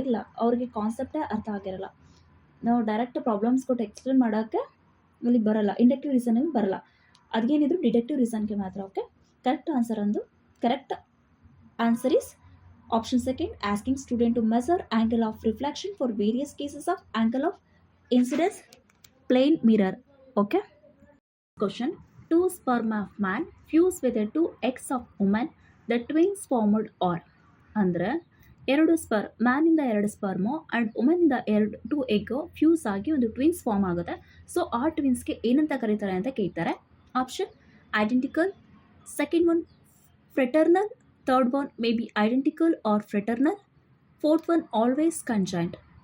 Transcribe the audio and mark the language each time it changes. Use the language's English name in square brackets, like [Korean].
[Kannada] ಇಲ್ಲ, ಅವ್ರಿಗೆ ಕಾನ್ಸೆಪ್ಟೇ ಅರ್ಥ ಆಗಿರಲ್ಲ. ನಾವು ಡೈರೆಕ್ಟ್ ಪ್ರಾಬ್ಲಮ್ಸ್ ಕೊಟ್ಟು ಎಕ್ಸ್ಪ್ಲೇನ್ ಮಾಡೋಕ್ಕೆ ಇಲ್ಲಿ ಬರಲ್ಲ, ಇಂಡಕ್ಟಿವ್ ರೀಸನಿಂಗ್ ಬರಲ್ಲ. ಅದೇನಿದ್ರು ಡಿಡಕ್ಟಿವ್ ರೀಸನ್ಗೆ ಮಾತ್ರ. [English] Okay, correct answer is option second, asking student to measure angle of reflection for various cases of angle of incidence plane mirror. Okay, question, 2 sperm of man fuse with the 2 eggs of woman, the twins formed are. [Kannada] ಅಂದರೆ ಮ್ಯಾನಿಂದ 2 sperm and ವುಮೆನಿಂದ 2 egg fuse ಆಗಿ ಒಂದು twins form ಆಗುತ್ತೆ. So ಆ ಟ್ವಿನ್ಸ್ಗೆ ಏನಂತ ಕರೀತಾರೆ ಅಂತ ಕೇಳ್ತಾರೆ. [English] Option identical, second one fraternal, third one may be identical or fraternal, fourth one always conjoint.